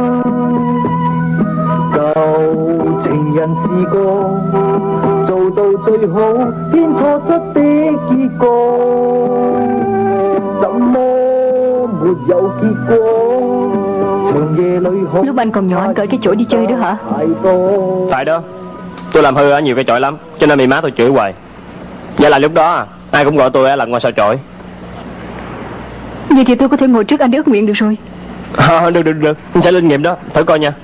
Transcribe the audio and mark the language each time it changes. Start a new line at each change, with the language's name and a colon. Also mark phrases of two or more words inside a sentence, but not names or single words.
Cantonese: 舊情人試過做到最好，偏錯失的結果，怎麼沒有結果？長夜裏好
Vietnamese: Lúc anh còn nhỏ anh cởi cái chổi đi chơi đó hả?
Cantonese: 太多。
Vietnamese: Phải đó, tôi làm hư ở nhiều cây chổi lắm, cho nên bị má tôi chửi hoài. Vậy là lúc đó ai cũng gọi tôi là ngôi sao chổi. Vậy thì tôi có thể ngồi trước anh để ước nguyện được rồi. Được, anh sẽ linh nghiệm đó, thử coi nha.